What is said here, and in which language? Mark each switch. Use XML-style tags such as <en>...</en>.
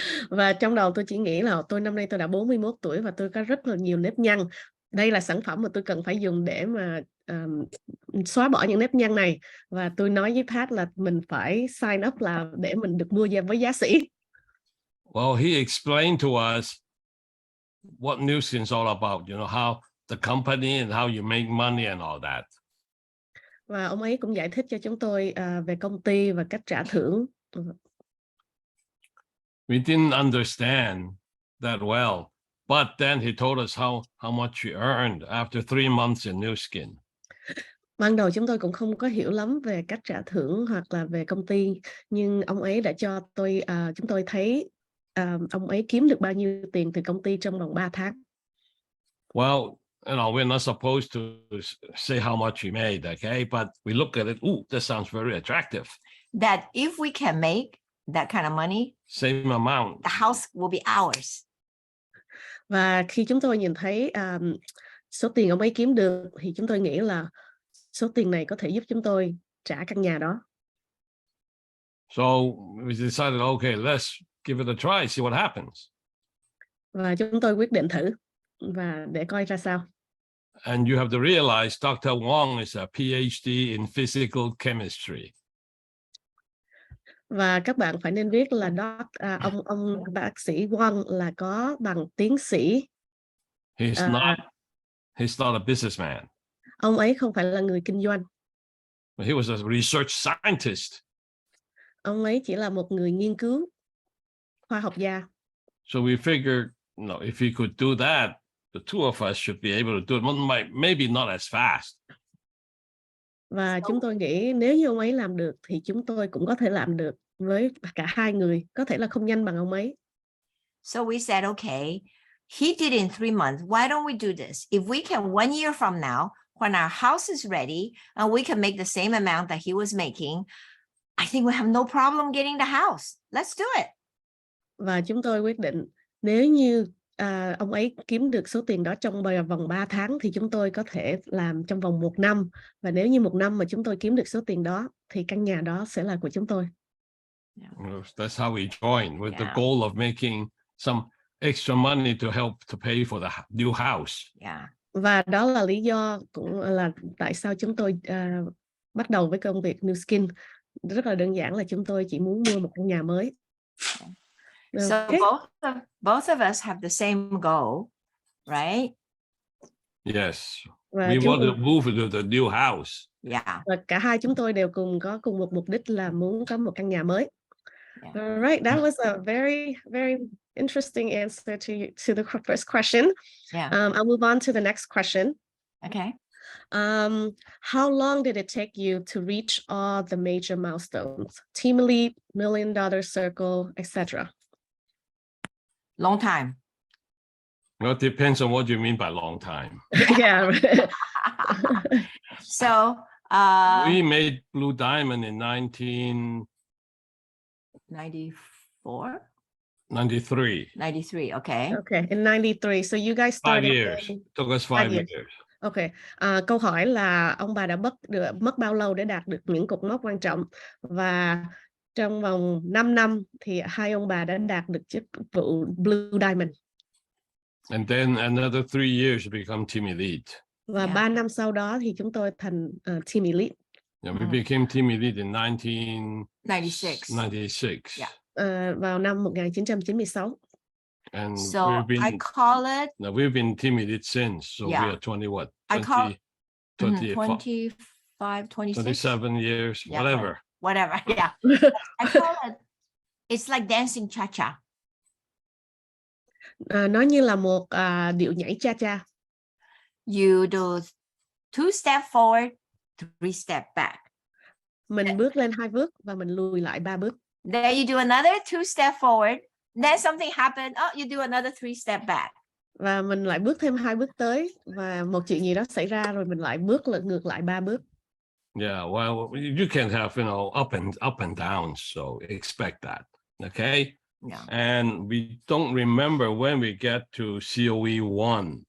<vi>Và trong đầu tôi chỉ nghĩ là năm nay tôi đã 41 tuổi và tôi có rất là nhiều nếp nhăn. đây là sản phẩm mà tôi cần phải dùng để mà xóa bỏ những nếp nhăn này, và tôi nói với Pat là mình phải</vi> <en>sign up</en> <vi>là để mình được mua với giá sỉ.</vi> <en>Well, he explained to us what Nuskin's all about, you know, how the company and how you make money and all that.</en> <vi>Và ông ấy cũng giải thích cho chúng tôi về công ty và cách trả thưởng.</vi> <en>We didn't understand that well, but then he told us how much we earned after 3 months in Nuskin.</en> <vi>Ban đầu chúng tôi cũng không có hiểu lắm về cách trả thưởng hoặc là về công ty, nhưng ông ấy đã cho chúng tôi thấy ông ấy kiếm được bao nhiêu tiền từ công ty trong vòng 3 tháng.</vi> <en>Well, you know, we're not supposed to say how much we made, okay? But we look at it, ooh, that sounds very attractive. That if we can make that kind of money, same amount, the house will be ours.</en> <vi>Và khi chúng tôi nhìn thấy số tiền ông ấy kiếm được thì chúng tôi nghĩ là số tiền này có thể giúp chúng tôi trả căn nhà đó.</vi> <en>So we decided, okay, let's give it a try, see what happens.</en> <vi>Và chúng tôi quyết định thử và để coi ra sao.</vi> <en>And you have to realize Dr. Wong is a PhD in physical chemistry.</en> <vi>Và các bạn phải nên biết là ông bác sĩ Wong là có bằng tiến sĩ.</vi> <en>He's not a businessman.</en> <vi>Ông ấy không phải là người kinh doanh.</vi> <en>He was a research scientist.</en> <vi>Ông ấy chỉ là một người nghiên cứu, khoa học gia.</vi> <en>So we figured, if he could do that, the two of us should be able to do it. Maybe not as fast.</en> <vi>Và chúng tôi nghĩ nếu như ông ấy làm được thì chúng tôi cũng có thể làm được với cả hai người, có thể là không nhanh bằng ông ấy.</vi> <en>So we said, okay, he did in 3 months. Why don't we do this? If we can 1 year from now, when our house is ready and we can make the same amount that he was making, I think we have no problem getting the house. Let's do it.</en> <vi>Và chúng tôi quyết định nếu như ông ấy kiếm được số tiền đó trong vòng 3 tháng thì chúng tôi có thể làm trong vòng 1 năm. Và nếu như 1 năm mà chúng tôi kiếm được số tiền đó thì căn nhà đó sẽ là của chúng tôi.</vi> <en>That's how we joined, with the goal of making some extra money to help to pay for the new house.</en> <vi>Và đó là lý do cũng là tại sao chúng tôi bắt đầu với công việc Nuskin. Rất là đơn giản là chúng tôi chỉ muốn mua một căn nhà mới.</vi> <en>So both of us have the same goal, right? Yes. We want to move to the new house.</en> <vi>Và cả hai chúng tôi đều có cùng một mục đích là muốn có một căn nhà mới.</vi> <en>Right, that was a very, very interesting answer to the first question. I'll move on to the next question. Okay. How long did it take you to reach all the major milestones? Team Elite, $1 Million Circle, etc. Long time. Well, it depends on what you mean by long time. Yeah. So we made Blue Diamond in 1994. 93. 93, okay. Okay, in 93. So you guys started 5 years. Took us 5 years. Okay.</en> <vi>Câu hỏi là ông bà đã mất bao lâu để đạt được những cột mốc quan trọng, và trong vòng 5 năm thì hai ông bà đã đạt được chức vụ Blue Diamond.</vi> <en>And then another 3 years to become Team Elite.</en> <vi>Và 3 năm sau đó thì chúng tôi thành Team Elite.</vi> <en>We became Team Elite in 1996.</en> <vi>Vào năm 1996.</vi> <en>And so I call it. Now we've been Team Elite since, so we are 20 what? 25, 26, 27 years, whatever. Whatever, yeah. I call it. It's like dancing cha-cha.</en> <vi>Nó như là một điệu nhảy cha-cha.</vi> <en>You do 2 steps forward, 3 steps back.</en> <vi>Mình bước lên 2 bước và mình lùi lại 3 bước.</vi> <en>Then you do another 2 steps forward. Then something happened. Oh, you do another 3 steps back.</en> <vi>Và mình lại bước thêm 2 bước tới, và một chuyện gì đó xảy ra rồi mình lại ngược lại 3 bước.</vi> <en>Yeah, well, you can have, up and down, so expect that. Okay? Yeah. And we don't remember when we get to COE 1.</en>